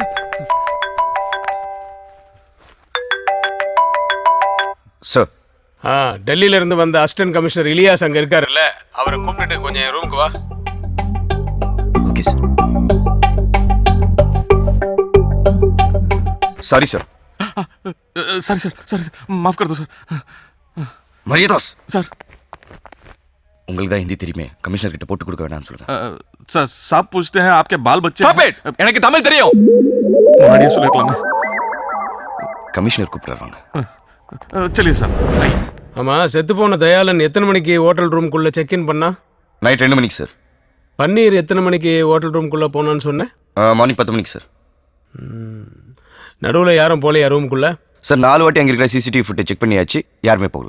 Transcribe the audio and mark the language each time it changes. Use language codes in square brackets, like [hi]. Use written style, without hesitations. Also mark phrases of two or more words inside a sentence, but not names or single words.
[ta] சார், டெல்லியில இருந்து வந்த [en] assistant commissioner [ta] இலியாஸ் அங்க இருக்காருல்ல, அவரை கூப்பிட்டு கொஞ்சம் என் ரூமுக்கு வா. [en] OK sir. Sorry sir. sorry sir, sorry sir, [hi] माफ कर दो सर. मरियदास सर. [ta] உங்களுக்கு தான் ஹிந்தி தெரியுமே, கமிஷனர் கிட்ட போட்டு கொடுக்க வேணாம்னு சொல்லுங்க. [hi] सर साहब पूछते हैं आपके बाल बच्चे [en] Stop it! [ta] எனக்கு தமிழ் தெரியும். मुझे சொல்லிருக்கலாமே. கமிஷனர் கூப்பிடுறாங்க. [hi] चलिए साहब. [ta] ஆமா, செத்து போன தயாளன் எத்தனை மணிக்கு ஹோட்டல் ரூம்குள்ள [en] check in [ta] பண்ணா? நைட் 2 மணிக்கு சார். பன்னீர் எத்தனை மணிக்கு ஹோட்டல் ரூம்குள்ள போனான்னு சொன்னேன்? மார்னிங் 10 மணிக்கு சார். நடுவில் யாரும் போலையா ரூம்குள்ள? சார் 4 வாட்டி அங்கே இருக்கிற [en] CCTV footage check [ta] பண்ணியாச்சு, யாருமே போகல.